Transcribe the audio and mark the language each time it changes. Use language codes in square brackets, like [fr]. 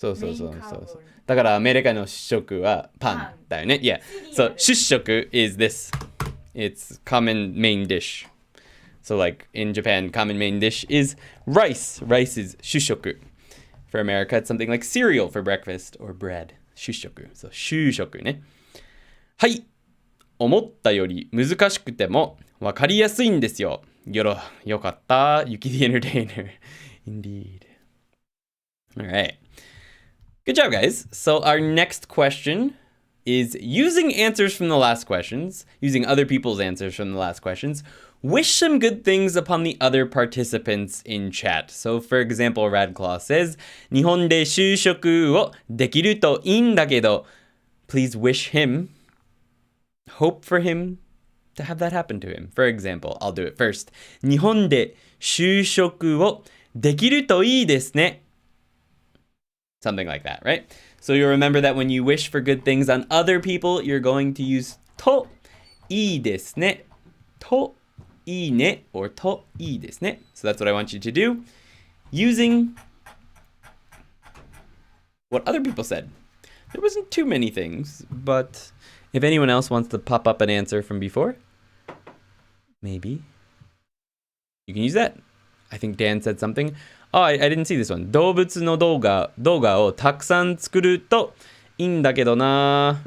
[ja] そうそうそうそうそう。だからアメリカの主食はパンだよね。 [en] Yeah. So 主食 is this. It's common main dish. So like in Japan, common main dish is rice. Rice is 主食. For America, it's something like cereal for breakfast or bread. [ja] 主食.So 主食ね。はい。思ったより難しくてもわかりやすいんですよ。よかった。 [en] Yuki the entertainer. Indeed. All right. Good job, guys. So our next question is using answers from the last questions, using other people's answers from the last questions, wish some good things upon the other participants in chat. So for example, Radclaw says, [ja] 日本で就職をできるといいんだけど, [en] please wish him, hope for him to have that happen to him. For example, I'll do it first. [ja] 日本で就職をできるといいですね. [en] Something like that, right? So you'll remember that when you wish for good things on other people, you're going to use といいですね. [ja] といいね or といいですね. [en] So that's what I want you to do using what other people said. There wasn't too many things, but if anyone else wants to pop up an answer from before, maybe you can use that. I think Dan said something. Oh, I didn't see this one. [ja] 動物の動画をたくさん作るといいんだけどな。